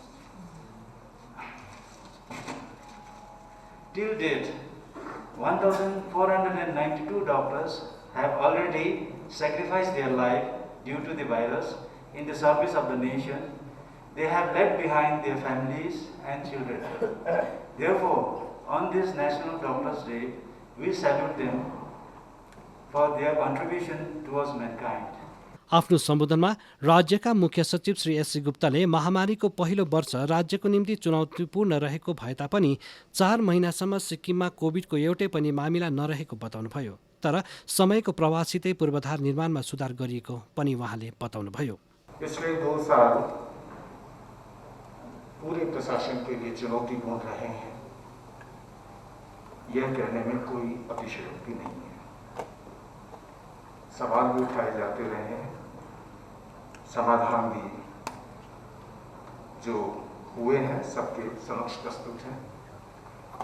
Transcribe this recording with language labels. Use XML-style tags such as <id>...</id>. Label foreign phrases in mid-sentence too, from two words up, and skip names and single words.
<en>Till date, 1,492 doctors have already sacrificed their life due to the virus in the service of the nation. They have left behind their families and children. Therefore, on this National Doctors Day, we salute them for their contribution towards mankind.</en> <ne>आफ्नो सम्बोधनमा राज्यका मुख्य सचिव श्री एससी गुप्ताले महामारीको पहिलो वर्ष राज्यको निम्ति चुनौतीपूर्ण रहेको भए तापनि 4 महिनासम्म सिक्किममा कोभिडको एउटै पनि मामिला नरहेको बताउनुभयो। तर समयको प्रभावसितै पूर्वाधार निर्माणमा सुधार गरिएको पनि उहाँले बताउनुभयो।</ne> <hi>पिछले 2 साल पूरे प्रशासन के लिए चुनौतीपूर्ण रहे हैं, यह कहने में कोई अतिशयोक्ति नहीं है। सवाल भी उठाए जाते रहे हैं, समाधान भी जो हुए हैं सबके समक्ष प्रस्तुत हैं।</hi>